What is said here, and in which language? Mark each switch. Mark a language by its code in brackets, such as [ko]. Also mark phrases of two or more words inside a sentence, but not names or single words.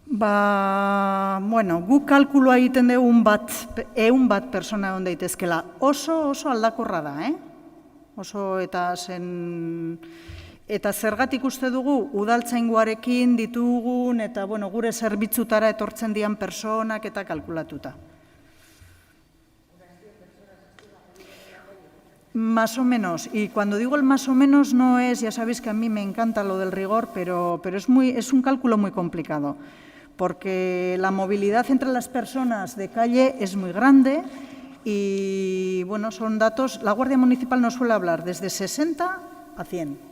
[eu] Guk kalkuloa egiten dugu 100 bat persona egon daitezkela. Oso aldakorra da, Oso eta zergatik uste dugu udaltzaingoarekin ditugun eta gure zerbitzutara etortzen dian personak eta kalkulatuta. [es] Más o menos, y cuando digo el más o menos no es, ya sabéis que a mí me encanta lo del rigor, pero es un cálculo muy complicado, porque la movilidad entre las personas de calle es muy grande y son datos, la Guardia Municipal nos suele hablar desde 60 a 100.